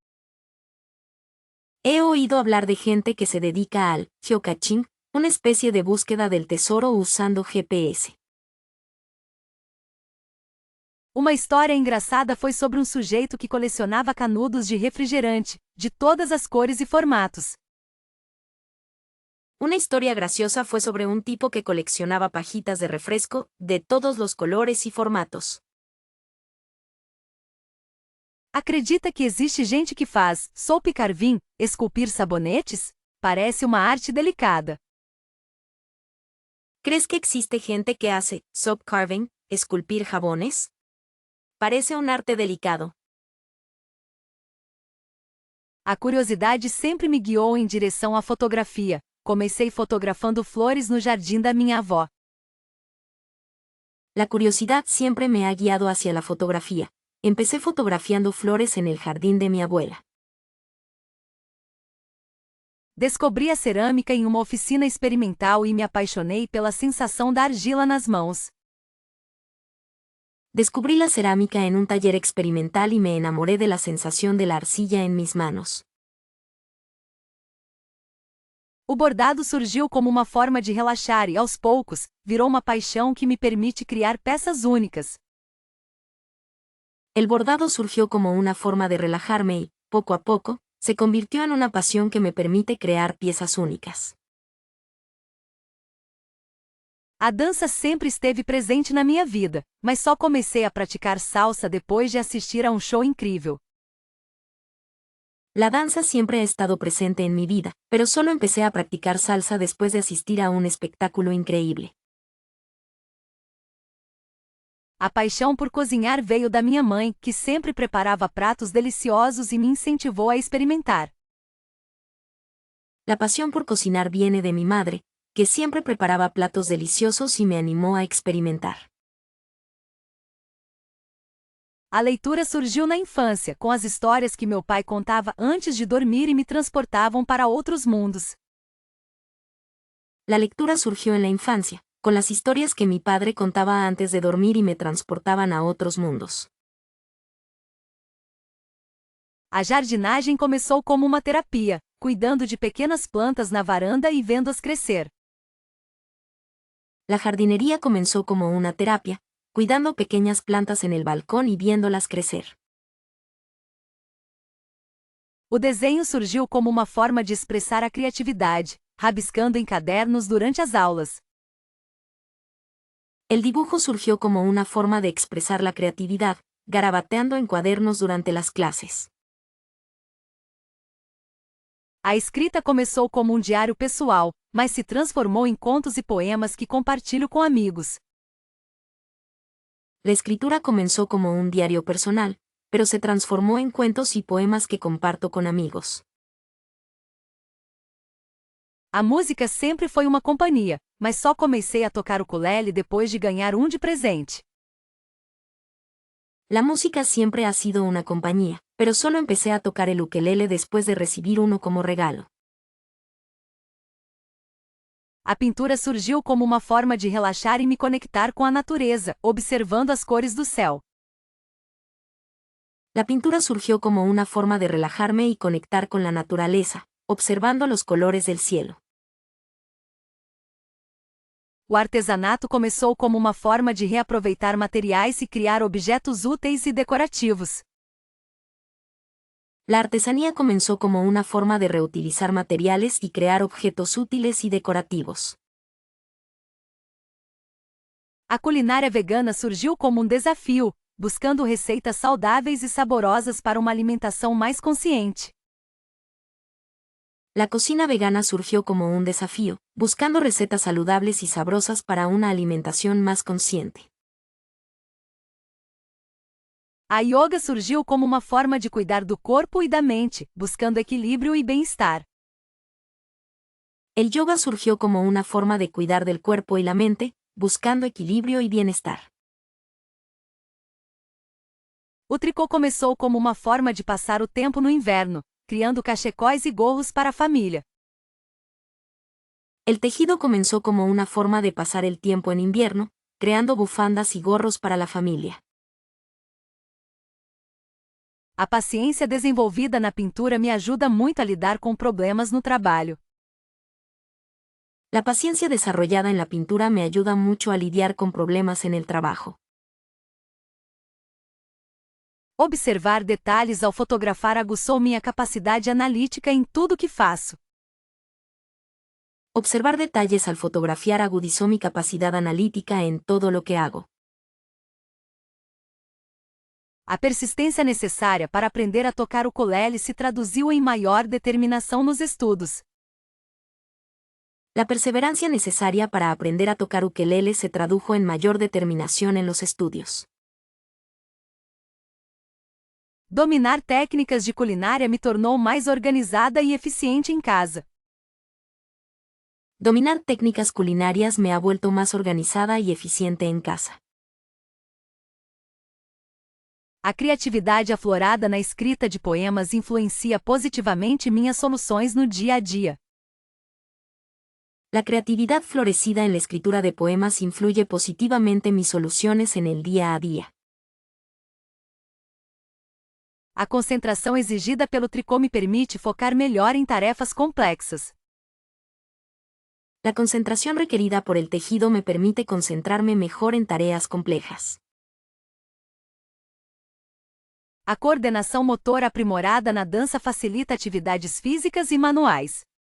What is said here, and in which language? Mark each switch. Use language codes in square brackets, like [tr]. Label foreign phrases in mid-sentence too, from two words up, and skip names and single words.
[es] He oído hablar de gente que se dedica al geocaching, una especie de búsqueda del tesoro usando GPS. [pt] Uma história engraçada foi sobre um sujeito que colecionava canudos de refrigerante, de todas as cores e formatos. [es] Una historia graciosa fue sobre un tipo que coleccionaba pajitas de refresco, de todos los colores y formatos. [pt] Acredita que existe gente que faz [en] soap carving, [pt] esculpir sabonetes? Parece uma arte delicada. [es] ¿Crees que existe gente que hace [en] soap carving, [es] esculpir jabones? Parece un arte delicado. [pt] A curiosidade sempre me guiou em direção à fotografia. Comecei fotografando flores no jardim da minha avó. [es] La curiosidad siempre me ha guiado hacia la fotografía. Empecé fotografiando flores en el jardín de mi abuela. [pt] Descobri a cerâmica em uma oficina experimental e me apaixonei pela sensação da argila nas mãos. [es] Descubrí la cerámica en un taller experimental y me enamoré de la sensación de la arcilla en mis manos. [pt] O bordado surgiu como uma forma de relaxar e, aos poucos, virou uma paixão que me permite criar peças únicas. [es] El bordado surgió como una forma de relajarme y, poco a poco, se convirtió en una pasión que me permite crear piezas únicas. [pt] A dança sempre esteve presente na minha vida, mas só comecei a praticar salsa depois de assistir a um show incrível. [es] La danza siempre ha estado presente en mi vida, pero solo empecé a practicar salsa después de asistir a un espectáculo increíble. [pt] A paixão por cozinhar veio da minha mãe, que sempre preparava pratos deliciosos e me incentivou a experimentar. [es] La pasión por cocinar viene de mi madre, que siempre preparaba platos deliciosos y me animó a experimentar. [pt] A leitura surgiu na infância, com as histórias que meu pai contava antes de dormir e me transportavam para outros mundos. [es] La lectura surgió en la infancia, con las historias que mi padre contaba antes de dormir y me transportaban a otros mundos. [pt] A jardinagem começou como uma terapia, cuidando de pequenas plantas na varanda e vendo-as crescer. [es] La jardinería comenzó como una terapia, cuidando pequeñas plantas en el balcón y viéndolas crecer. [pt] O desenho surgiu como uma forma de expressar a criatividade, rabiscando em cadernos durante as aulas. [es] El dibujo surgió como una forma de expresar la creatividad, garabateando en cuadernos durante las clases. [pt] A escrita começou como um diário pessoal, mas se transformou em contos e poemas que compartilho com amigos. [es] La escritura comenzó como un diario personal, pero se transformó en cuentos y poemas que comparto con amigos. [pt] A música sempre foi uma companhia, mas só comecei a tocar ukulele depois de ganhar um de presente. [es] La música siempre ha sido una compañía, pero solo empecé a tocar el ukelele después de recibir uno como regalo. [pt] A pintura surgiu como uma forma de relaxar e me conectar com a natureza, observando as cores do céu. [es] La pintura surgió como una forma de relajarme y conectar con la naturaleza, observando los colores del cielo. [pt] O artesanato começou como uma forma de reaproveitar materiais e criar objetos úteis e decorativos. [es] La artesanía comenzó como una forma de reutilizar materiales y crear objetos útiles y decorativos. [pt] A culinária vegana surgiu como um desafio, buscando receitas saudáveis e saborosas para uma alimentação mais consciente. [es] La cocina vegana surgió como un desafío, buscando recetas saludables y sabrosas para una alimentación más consciente. [pt] A yoga surgiu como uma forma de cuidar do corpo e da mente, buscando equilíbrio e bem-estar. [es] El yoga surgió como una forma de cuidar del cuerpo y la mente, buscando equilibrio y bienestar. [pt] O tricô começou como uma forma de passar o tempo no inverno, criando cachecóis e gorros para a família. [es] El tejido comenzó como una forma de pasar el tiempo en invierno, creando bufandas y gorros para la familia. [pt] A paciência desenvolvida na pintura me ajuda muito a lidar com problemas no trabalho. [es] La paciencia desarrollada en la pintura me ayuda mucho a lidiar con problemas en el trabajo. [pt] Observar detalhes ao fotografar aguçou minha capacidade analítica em tudo que faço. [es] Observar detalles al fotografiar agudizó mi capacidad analítica en todo lo que hago. [pt] A persistência necessária para aprender a tocar o ukulele se traduziu em maior determinação nos estudos. [es] La perseverancia necesaria para aprender a tocar ukelele se tradujo en mayor determinación en los estudios. [pt] Dominar técnicas de culinária me tornou mais organizada e eficiente em casa. [es] Dominar técnicas culinarias me ha vuelto más organizada y eficiente en casa. [pt] A criatividade aflorada na escrita de poemas influencia positivamente minhas soluções no dia a dia. [es] La creatividad florecida en la escritura de poemas influye positivamente mis soluciones en el día a día. [pt] A concentração exigida pelo tricô me permite focar melhor em tarefas complexas. [es] La concentración requerida por el tejido me permite concentrarme mejor en tareas complejas. [pt] A coordenação motora aprimorada na dança facilita atividades físicas e manuais.